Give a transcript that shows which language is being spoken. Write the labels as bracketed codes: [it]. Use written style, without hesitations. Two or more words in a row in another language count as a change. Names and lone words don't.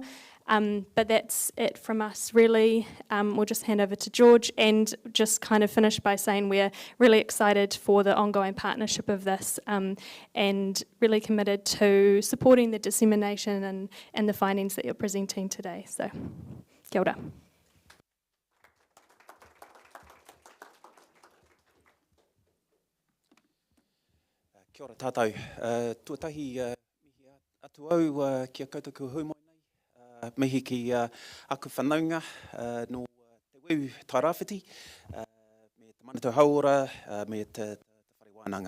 [en] But that's it from us, really. We'll just hand over to George and just kind of finish by saying we're really excited for the ongoing partnership of this and really committed to supporting the dissemination and the findings that you're presenting today. So, [mi] kia ora. Kia ora tātou. Tuatahi atu au kia koutou kua hui mai. Mihi ki aku whanaunga no te Weu Tairāwhiti, me te Manatū Hora, me te wharewananga.